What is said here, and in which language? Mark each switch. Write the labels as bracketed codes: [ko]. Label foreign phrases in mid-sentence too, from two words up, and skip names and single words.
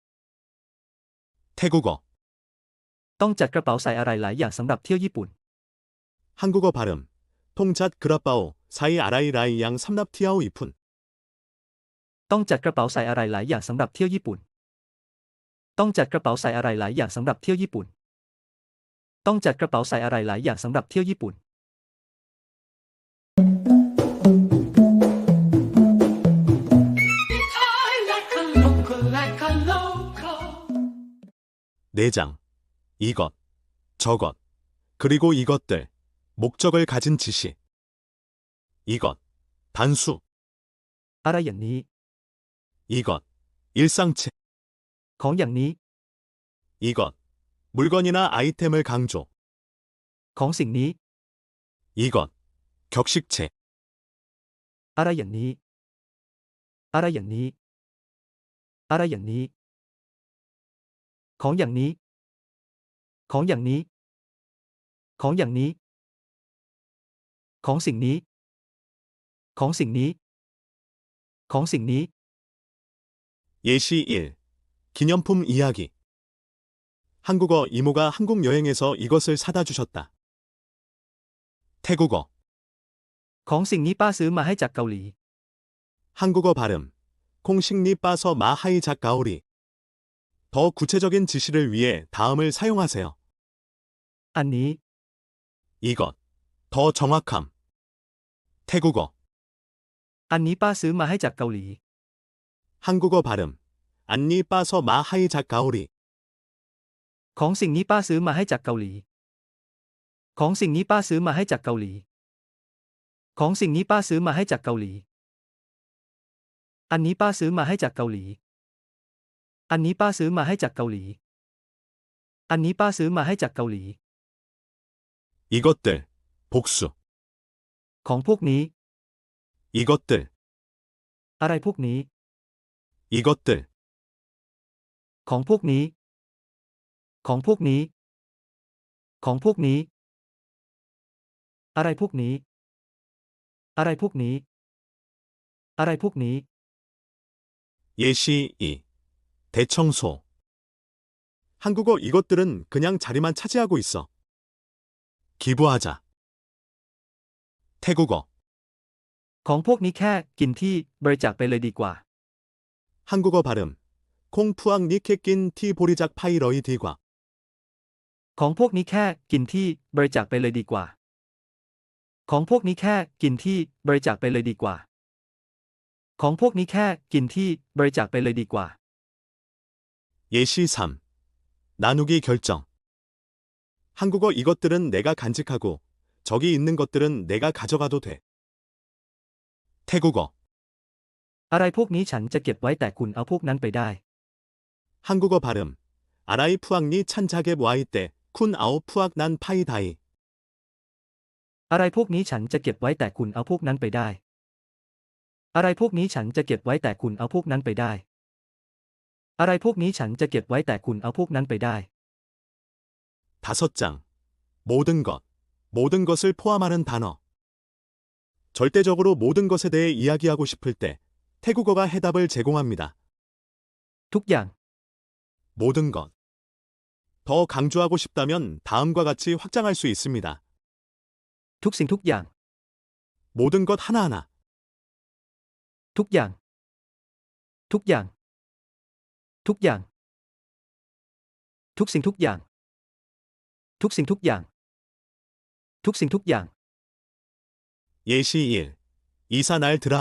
[ko] 태국어, [th] ต้องจัดกระเป๋าใส่อะไรหลายอย่างสำหรับเที่ยวญี่ปุ่น [ko] 한국어 발음, [th] ต้องจัด กระเป๋า ใส่ อะไร หลาย อย่าง สำหรับ เที่ยว ญี่ปุ่น. ต้องจัดกระเป๋าใส่อะไรหลายอย่างสำหรับเที่ยวญี่ปุ่น ต้องจัดกระเป๋าใส่อะไรหลายอย่างสำหรับเที่ยวญี่ปุ่น ต้องจัดกระเป๋าใส่อะไรหลายอย่างสำหรับเที่ยวญี่ปุ่น [en] like a local. [ko] 4장. 이것, 저것, 그리고 이것들, 목적을 가진 지시. 이것, 단수. [th] อะไรอย่างนี้ [ko] 이것, 일상체. [th] ของอย่างนี้ [ko] 이것, 물건이나 아이템을 강조. [th] ของสิ่งนี้ [ko] 이것, 격식체. [th] อะไรอย่างนี้ อะไรอย่างนี้ อะไรอย่างนี้ ของอย่างนี้ ของอย่างนี้ ของอย่างนี้ ของสิ่งนี้ ของสิ่งนี้ ของสิ่งนี้ [ko] 예시 1. 기념품 이야기. 한국어 이모가 한국 여행에서 이것을 사다 주셨다. 태국어, [th] ของสิ่งนี้ป้าซื้อมาให้จากเกาหลี [ko] 한국어 발음, [th] ของสิ่งนี้ ป้าซื้อ มาให้ จากเกาหลี. [ko] 더 구체적인 지시를 위해 다음을 사용하세요. [th] อันนี้ [ko] 이것. 더 정확함. 태국어. [th] อันนี้ป้าซื้อมาให้จากเกาหลี [ko] 한국어 발음. [th] อันนี้ ป้าซื้อ มาให้ จากเกาหลี. ของสิ่งนี้ป้าซื้อมาให้จากเกาหลี ของสิ่งนี้ป้าซื้อมาให้จากเกาหลี ของสิ่งนี้ป้าซื้อมาให้จากเกาหลี อันนี้ป้าซื้อมาให้จากเกาหลี อันนี้ป้าซื้อมาให้จากเกาหลี อันนี้ป้าซื้อมาให้จากเกาหลี [ko] 이것들. 복수. [th] ของพวกนี้ [ko] 이것들. [th] อะไรพวกนี้ [ko] 이것들. [th] ของพวกนี้ ของพวกนี้ ของพวกนี้ อะไรพวกนี้ อะไรพวกนี้ อะไรพวกนี้ [ko] 예시 2. 대청소. 한국어 이것들은 그냥 자리만 차지하고 있어. 기부하자. 태국어. [th] ของพวกนี้แค่กินที่บริจาคไปเลยดีกว่า [ko] 한국어 발음. [th] ของพวก นี้แค่กิน ที่ บริจาค ไปเลย ดีกว่า. ของพวกนี้แค่กินที่บริจาคไปเลยดีกว่า ของพวกนี้แค่กินที่บริจาคไปเลยดีกว่า ของพวกนี้แค่กินที่บริจาคไปเลยดีกว่า [ko] 예시 3. 나누기 결정. 한국어 이것들은 내가 간직하고 저기 있는 것들은 내가 가져가도 돼. 태국어. [th] อะไรพวกนี้ฉันจะเก็บไว้แต่คุณเอาพวกนั้นไปได้ [ko] 한국어 발음. [th] อะไร พวกนี้ ฉันจะเก็บ ไว้แต่ คุณ เอา พวก นั้น ไปได้. อะไรพวกนี้ฉันจะเก็บไว้แต่คุณเอาพวกนั้นไปได้ อะไรพวกนี้ฉันจะเก็บไว้แต่คุณเอาพวกนั้นไปได้ อะไรพวกนี้ฉันจะเก็บไว้แต่คุณเอาพวกนั้นไปได้ [ko] 5장. 모든 것. 모든 것을 포함하는 단어. 절대적으로 모든 것에 대해 이야기하고 싶을 때 태국어가 해답을 제공합니다. [th] ทุกอย่าง [ko] 모든 것. 더 강조하고 싶다면 다음과 같이 확장할 수 있습니다. [th] ทุกสิ่งทุกอย่าง [ko] 모든 것 하나하나. [th] ทุกอย่าง ทุกอย่าง ทุกอย่าง ทุกสิ่งทุกอย่าง ทุกสิ่งทุกอย่าง ทุกสิ่งทุกอย่าง [ko] 예시 1. 이사 날 드라마.